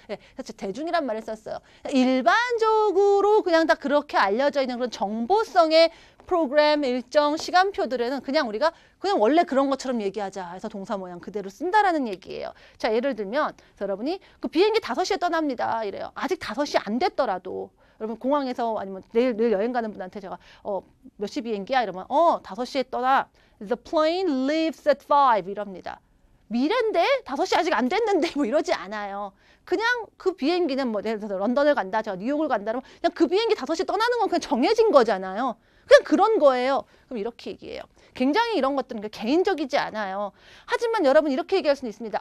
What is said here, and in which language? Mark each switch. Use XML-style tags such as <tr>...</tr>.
<ko>예, 그래서 대중이란 말을 썼어요. 일반적으로 그냥 다 그렇게 알려져 있는 그런 정보성의 프로그램 일정 시간표들에는 그냥 우리가 그냥 원래 그런 것처럼 얘기하자 해서 동사 모양 그대로 쓴다라는 얘기예요. 자, 예를 들면 여러분이 그 비행기 5시에 떠납니다 이래요. 아직 5시 안 됐더라도 여러분 공항에서 아니면 내일 여행 가는 분한테 제가 몇 시 비행기야? 이러면 5시에 떠나.</ko> <en>The plane leaves at 5</en> <ko>이럽니다. 미래인데 5시 아직 안 됐는데 뭐 이러지 않아요. 그냥 그 비행기는 뭐 예를 들어서 런던을 간다, 제가 뉴욕을 간다 그러면 그냥 그 비행기 5시에 떠나는 건 그냥 정해진 거잖아요. 그냥 그런 거예요. 그럼 이렇게 얘기해요. 굉장히 이런 것들은 개인적이지 않아요. 하지만 여러분 이렇게 얘기할 수는 있습니다.</ko>